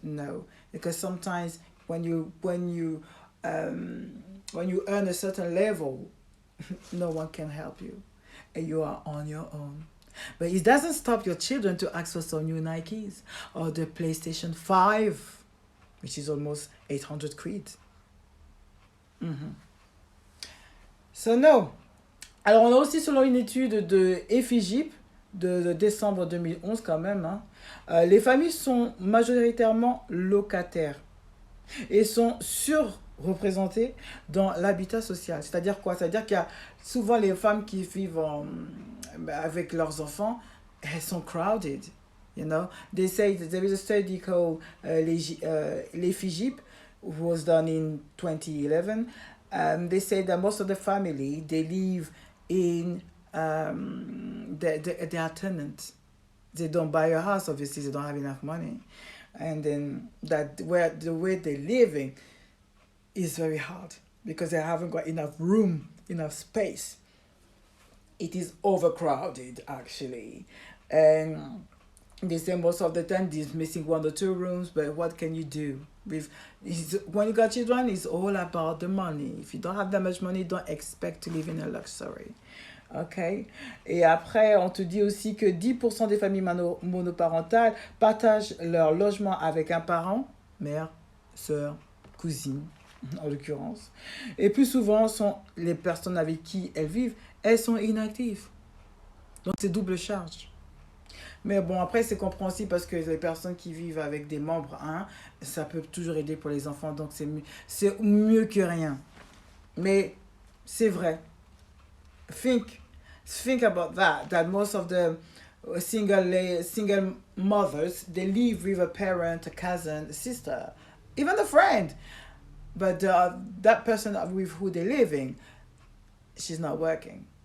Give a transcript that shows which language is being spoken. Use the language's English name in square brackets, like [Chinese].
[English] No, because sometimes when you earn a certain level, no one can help you. And you are on your own. But it doesn't stop your children to ask for some new Nikes or the PlayStation 5, which is almost 800 quid. Mhm. So no. [French] Alors on a aussi, selon une étude de EFIGIP de décembre 2011 quand même, hein, les familles sont majoritairement locataires et sont surreprésentées dans l'habitat social. C'est-à-dire quoi? C'est-à-dire qu'il y a souvent les femmes qui vivent avec leurs enfants, elles sont crowded. [English] You know, they say that there is a study called l'EFIGIP, was done in 2011. They say that most of the family, they live in they are tenants. They don't buy a house, obviously they don't have enough money, and then that where the way they're living is very hard because they haven't got enough room, enough space. It is overcrowded actually, and they say most of the time they're missing 1 or 2 rooms. But what can you do with when you got children? It's all about the money. If you don't have that much money, don't expect to live in a luxury. OK. [French] Et après, on te dit aussi que 10% des familles monoparentales partagent leur logement avec un parent, mère, sœur, cousine, en l'occurrence. Et plus souvent, sont les personnes avec qui elles vivent, elles sont inactives. Donc, c'est double charge. Mais bon, après, c'est compréhensible parce que les personnes qui vivent avec des membres, hein, ça peut toujours aider pour les enfants. Donc, c'est mieux que rien. Mais c'est vrai. [English] Think about that most of the single mothers, they live with a parent, a cousin, a sister, even a friend, but that person with who they're living, she's not working.